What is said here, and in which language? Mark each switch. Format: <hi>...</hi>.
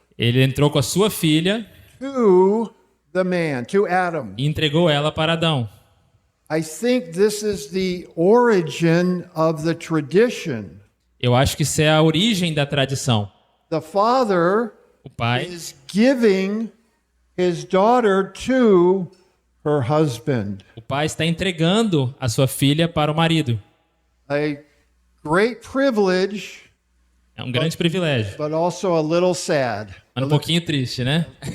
<pt>ele entrou com a sua filha</pt> <en>to the man, to Adam.</en> <pt>e entregou ela para Adão.</pt> <en>I think this is the origin of the tradition</en> <pt>Eu acho que isso é a origem da tradição.</pt> <en>The father</en> <pt>O pai</pt> <en>is giving his daughter to her husband.</en> <pt>está entregando a sua filha para o marido.</pt> <en>A great privilege,</en> <pt>É um grande privilégio,</pt> <en>but also a little sad.</en> <pt>mas um pouquinho triste, né?</pt>